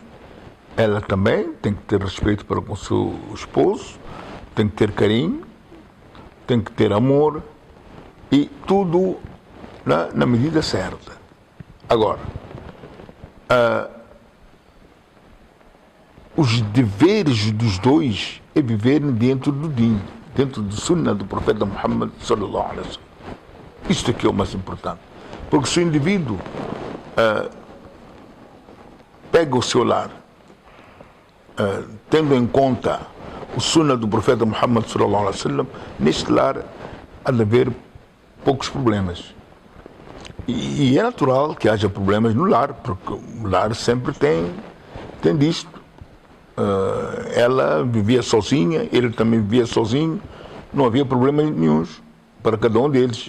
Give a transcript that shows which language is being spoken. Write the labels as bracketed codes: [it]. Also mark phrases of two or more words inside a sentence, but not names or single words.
[pt] Ela também tem que ter respeito para com o seu esposo, tem que ter carinho, tem que ter amor, e tudo na medida certa. Agora, os deveres dos dois é viverem dentro do Din, dentro do Sunnah do profeta Muhammad [ar] صلى الله عليه وسلم. [pt] Isto aqui é o mais importante. Porque se o indivíduo pega o seu lar, tendo em conta o Sunnah do profeta Muhammad [ar] صلى الله عليه وسلم, [pt] neste lar há de haver poucos problemas. E é natural que haja problemas no lar, porque o lar sempre tem disto. Ela vivia sozinha, ele também vivia sozinho, não havia problemas nenhuns para cada um deles.